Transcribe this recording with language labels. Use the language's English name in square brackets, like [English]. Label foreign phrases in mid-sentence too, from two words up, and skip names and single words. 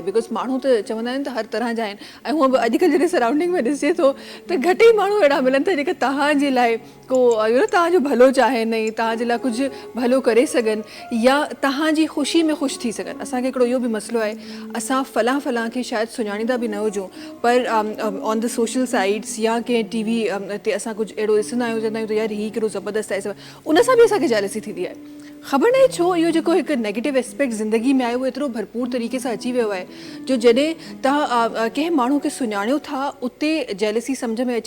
[Sindhi] बिकॉज़ माण्हू त चवंदा आहिनि त हर तरह जा आहिनि ऐं हूअं बि अॼुकल्ह जॾहिं सराउंडिंग में ॾिसिजे थो त घटि ई माण्हू अहिड़ा मिलनि था जेके तव्हांजे लाइ को तव्हांजो भलो चाहिनि ऐं तव्हांजे लाइ कुझु भलो करे सघनि या तव्हांजी ख़ुशी में ख़ुशि थी सघनि। असांखे हिकिड़ो इहो बि मसइलो आहे, असां फलां खे शायदि सुञाणींदा बि न हुजूं, पर [English] on the social sites [Sindhi] या कंहिं टीवी ते असां कुझु अहिड़ो ॾिसंदा आहियूं, चवंदा आहियूं त यार हीउ केॾो ज़बरदस्त आहे, उन सां बि असांखे जेलसी थींदी आहे। ख़बर न आहे छो इहो जेको हिकु [English] negative aspect [Sindhi] ज़िंदगी में आहे उहो एतिरो भरपूर तरीक़े सां अची वियो आहे जो जॾहिं तव्हां कंहिं माण्हू खे सुञाणियो था उते जेलसी सम्झ में अचे।